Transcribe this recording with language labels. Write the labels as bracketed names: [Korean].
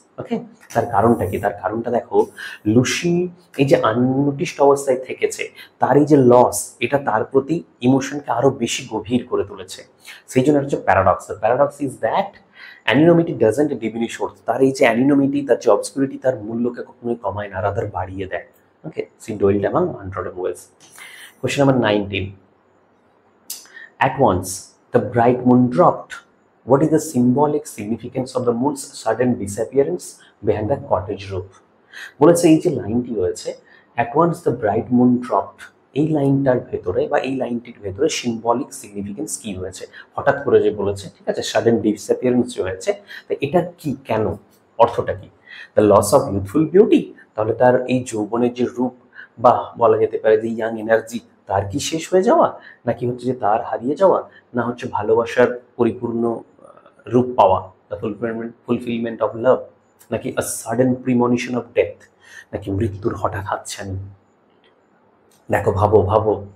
[Bangla] ওকে, তার কারণটা কি? তার কারণটা দেখো, লুসি এই যে আননোটিসড অবস্থায় থেকেছে, তার এই যে লস, এটা তার প্রতি ইমোশনকে আরো বেশি গভীর করে তুলেছে। সেই জন্য হচ্ছে paradox. [English] Paradox is that anonymity doesn't diminish worth. [Bangla] তার এই যে অ্যানিনোমিটি, তার যে অবসকিউরিটি, তার মূল্যকে কখনোই কমায় না, রাদার বাড়িয়ে দেয়। [English] Okay, see dwelled among untrodden wells. Question number 19. At once, the bright moon dropped. What is the symbolic significance of the moon's sudden disappearance behind the cottage roof? [Bangla] বলেছে এই যে লাইনটি রয়েছে, [English] at once the bright moon dropped, [Bangla] এই লাইনটার ভেতরে বা এই লাইনটির ভেতরে সিম্বলিক সিগনিফিকেন্স কি রয়েছে? হঠাৎ করে যে বলেছে, ঠিক আছে, সাডেন ডিসঅ্যাপিয়ারেন্স যে হয়েছে, তো এটা কি, কেন, অর্থটা কি? [English] the loss of youthful beauty, [Bangla] তাহলে তার এই যৌবনের যে রূপ বা বলা যেতে পারে যে ইয়াং এনার্জি, তার কি শেষ হয়ে যাওয়া, নাকি হচ্ছে যে তার হারিয়ে যাওয়া, না হচ্ছে ভালোবাসার পরিপূর্ণ রূপ পাওয়া, [English] the fulfilment of love, [Bangla] নাকি [English] a sudden premonition of death, [Bangla] নাকি মৃত্যুর হঠাৎ হাতছানি? দেখো, ভাবো ভাবো।